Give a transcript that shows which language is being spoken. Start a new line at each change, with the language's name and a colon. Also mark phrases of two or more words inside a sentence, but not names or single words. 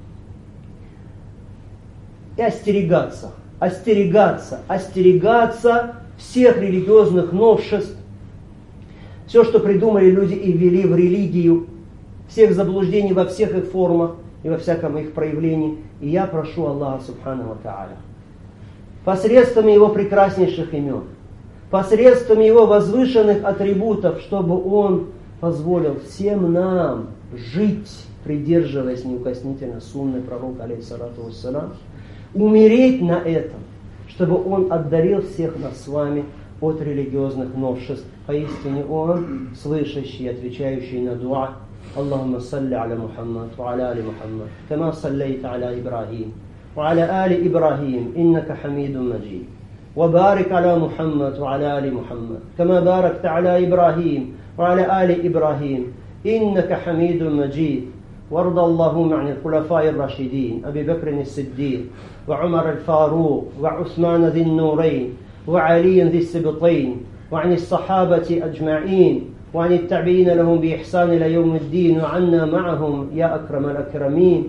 Russian: и остерегаться всех религиозных новшеств, все, что придумали люди и ввели в религию, всех заблуждений во всех их формах и во всяком их проявлении. И я прошу Аллаха
Arabic: سبحانه وتعالى,
Russian: посредством Его прекраснейших имен, посредством Его возвышенных атрибутов, чтобы Он позволил всем нам жить, придерживаясь неукоснительно сунны пророка,
Arabic: عليه الصلاة والسلام,
Russian: умереть на этом, чтобы Он отдарил всех нас с вами от религиозных новшеств. Поистине Он, слышащий, отвечающий на дуа.
Arabic: اللهم صل على محمد وعلى آل محمد كما صليت على إبراهيم وعلى آل إبراهيم إنك حميد مجيد وبارك على محمد وعلى آل محمد كما باركت على إبراهيم وعلى آل إبراهيم إنك حميد مجيد وارض اللهم عن الخلفاء الراشدين أبي بكر الصديق وعمر الفاروق وعثمان ذي النورين وعلي ذي السبطين وعن الصحابة أجمعين وعن التابعين لهم بإحسان إلى يوم الدين وعنا معهم يا أكرم الأكرمين.